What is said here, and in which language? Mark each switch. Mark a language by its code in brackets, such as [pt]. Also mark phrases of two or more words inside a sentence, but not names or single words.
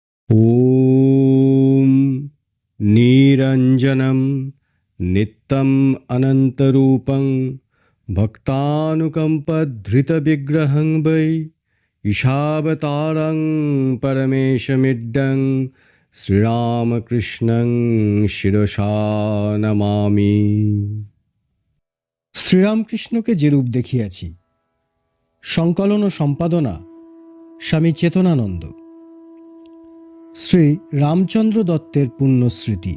[sa] ॐ निरञ्जनं नित्यम् अनन्तरूपं भक्तानुकम्पधृतविग्रहं वै ईशावतारं परमेशमिड्डं শ্রীরামকৃষ্ণং শিরসা নমামি। [bn] শ্রীরামকৃষ্ণকে যে রূপ দেখিয়াছি। সংকলন ও সম্পাদনা স্বামী চেতনানন্দ। শ্রী রামচন্দ্র দত্তের পুণ্যস্মৃতি।